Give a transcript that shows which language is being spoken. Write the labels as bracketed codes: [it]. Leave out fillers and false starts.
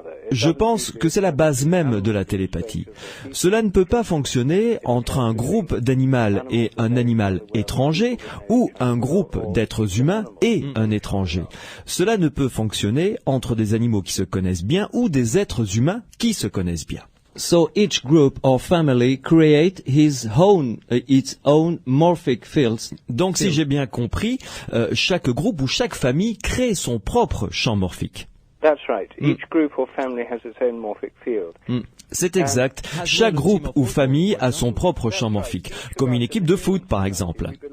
[fr] Je pense que c'est la base même de la télépathie. Cela ne peut pas fonctionner entre un groupe d'animaux et un animal étranger ou un groupe d'êtres humains et un étranger. Cela ne peut fonctionner entre des animaux qui se connaissent bien ou des êtres humains qui se connaissent bien. [en] So each group or family create its own morphic fields. [fr] Donc si j'ai bien compris, chaque groupe ou chaque famille crée son propre champ morphique. [en] That's right. Each group or family has its own morphic field. [fr] C'est exact. Chaque groupe ou famille a son propre champ morphique, comme une équipe de foot par exemple.